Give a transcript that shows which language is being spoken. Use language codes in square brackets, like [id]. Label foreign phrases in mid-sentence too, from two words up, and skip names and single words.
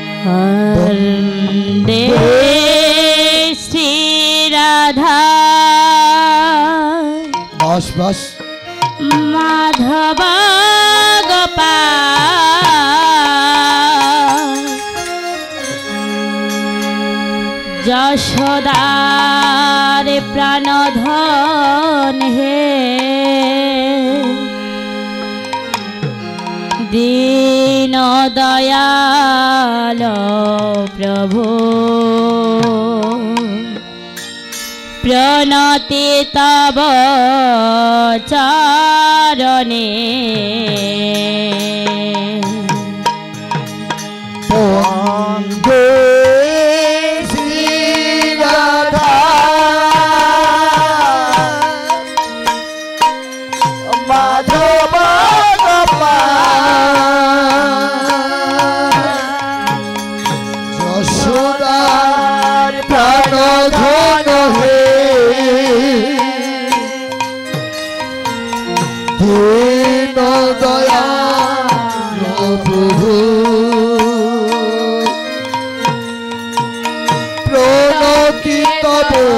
[bn] বন্দে শ্রীরাধা [hi] बस बस [bn] মাধব গোপাল যশোদার প্রাণধন হে দীন দয়াল প্রভু প্রণতি তব চরণে বন্দে শ্রীরাধা মাধব যশোদার প্রাণধন হে দীন দয়াল প্রভু প্রণতি তব